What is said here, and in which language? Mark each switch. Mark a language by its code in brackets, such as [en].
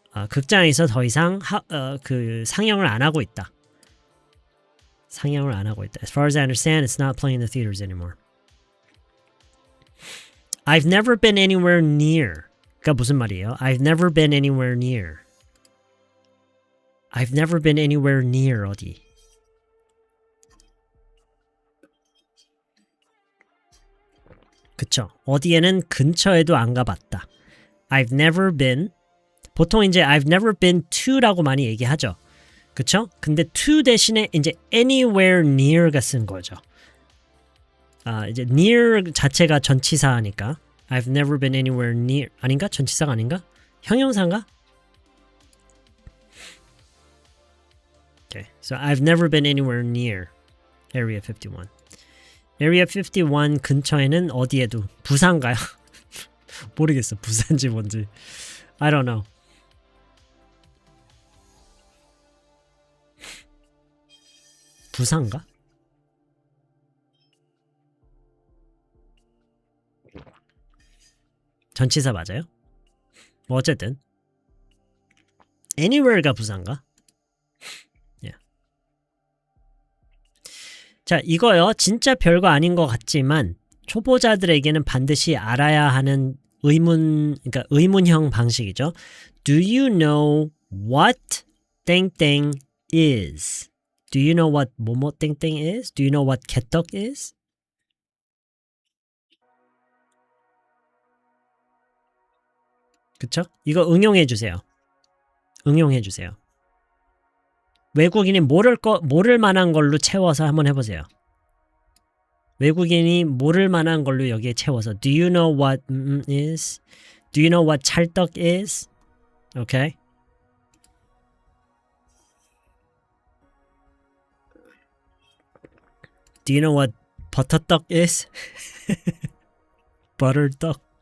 [ko] 극장에서 더 이상 상영을 안 하고 있다. [en] As far as I understand, it's not playing in the theaters anymore. I've never been anywhere near. [ko] 그러니까 무슨 말이에요? [en] I've never been anywhere near. I've never been anywhere near [ko] 어디? 그쵸? 어디에는 근처에도 안 가봤다. [en] I've never been. [ko] 보통 이제 [en] I've never been to [ko] 라고 많이 얘기하죠. 그쵸? 근데 to 대신에 이제 anywhere near가 쓴 거죠. 이제 [en] near [ko] 자체가 전치사니까 [en] I've never been anywhere near [ko] 아닌가? 전치사가 아닌가? 형용사인가? [en] Okay, so I've never been anywhere near Area 51. [ko] Area 51 근처에는 어디에도 부산가요? 모르겠어. 부산지 뭔지. [en] I don't know. [ko] 부산가? 전치사 맞아요? 뭐 어쨌든 anywhere가 부산가? [en] Yeah. [ko] 자, 이거요. 진짜 별거 아닌 것 같지만 초보자들에게는 반드시 알아야 하는 의문형 방식이죠. [en] Do you know what 땡땡 is? Do you know what 뭐뭐 땡땡 is? Do you know what 개떡 is? [ko] 그쵸? 이거 응용해 주세요. 외국인이 모를 만한 걸로 채워서 한번 해보세요. 외국인이 모를 만한 걸로 여기에 채워서 [en] Do you know what is? Do you know what 찰떡 is? Okay? Do you know what 버터떡 is? [ko] 버터떡.